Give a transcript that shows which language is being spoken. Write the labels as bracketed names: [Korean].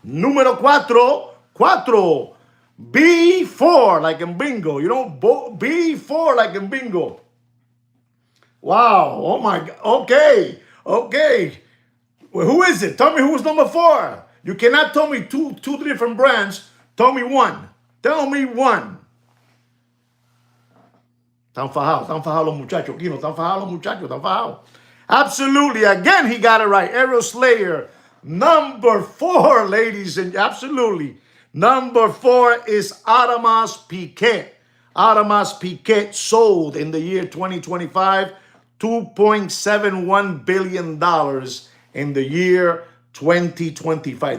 [English] Número 4. B4, like in bingo. B4, like in bingo. Wow. Oh, my God. Okay. Well, who is it? Tell me who's number 4. You cannot tell me two different brands. Tell me one. Tell me one. [Spanish] Están fajados los muchachos. Aquí no están fajados los muchachos. Están fajados. [English] Absolutely. Again, he got it right. Arrow Slayer. Number 4, ladies and absolutely. Number 4 is Audemars Piguet. Audemars Piguet sold in the year 2025 $2.71 billion in the year 2025.